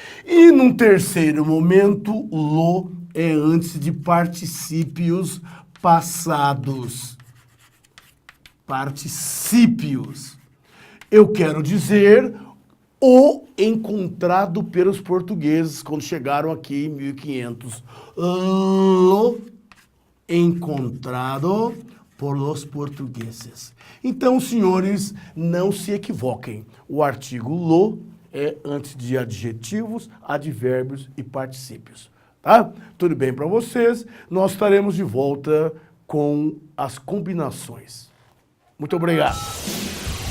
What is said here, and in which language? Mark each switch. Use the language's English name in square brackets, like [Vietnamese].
[Portuguese] E num terceiro momento, lo é antes de particípios passados. Particípios. Eu quero dizer o encontrado pelos portugueses quando chegaram aqui em 1500. [Spanish] Lo encontrado por los portugueses. [Portuguese] Então, senhores, não se equivoquem. O artigo lo é antes de adjetivos, advérbios e particípios. tá? Tudo bem para vocês? Nós estaremos de volta com as combinações. Muito obrigado.